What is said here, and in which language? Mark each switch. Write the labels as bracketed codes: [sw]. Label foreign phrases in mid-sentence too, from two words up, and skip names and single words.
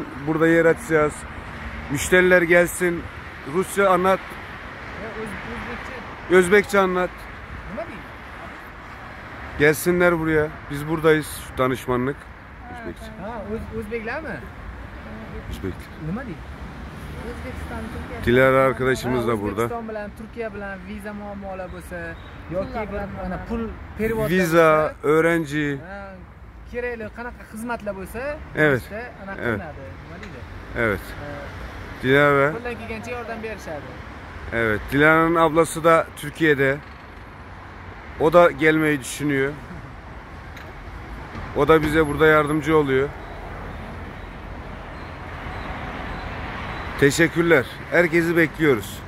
[tr] Burada yer açacağız. Müşteriler gelsin. Rusça anlat. Özbekçe anlat. Gelsinler buraya. Biz buradayız. Şu danışmanlık. Özbekçe. [uz] O'zbeklar mi? [tr] Özbek. [uz] Nima deydi? O'zbekiston, Turkiya. [tr] Dilara arkadaşımız da burada. [uz] O'zbekiston bilan Turkiya bilan viza muammolar bo'lsa yoki bir ana pul perevod [tr] Viza, öğrenci. [uz] kerakli qanaqa xizmatlar bo'lsa, [tr] Evet. [uz] anaqa [tr] Evet. [uz] qilinadi. Nima deydi? [tr] Evet. Dilara. [uz] Qo'ldan kelgancha yordam berishadi. [tr] Evet. Dilara'nın ablası da Türkiye'de. O da gelmeyi düşünüyor. O da bize burada yardımcı oluyor. Teşekkürler. Herkesi bekliyoruz.